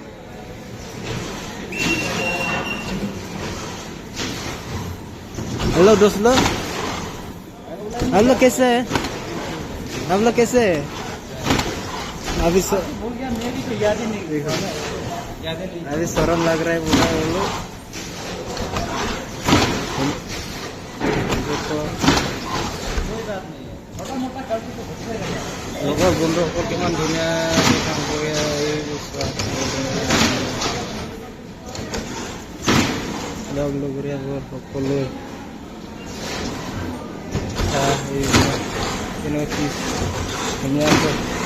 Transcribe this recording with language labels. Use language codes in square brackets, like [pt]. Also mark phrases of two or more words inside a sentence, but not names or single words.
[hi] हेलो दोस्त लोग आप लोग कैसे है अभी अभी शर्म लग रहा है बोला वो [as] लोग বন্ধুসকল কিমান ধুনীয়াকৈ কাম কৰি লগৰীয়াবোৰ সকলোৱে ধুনীয়াকৈ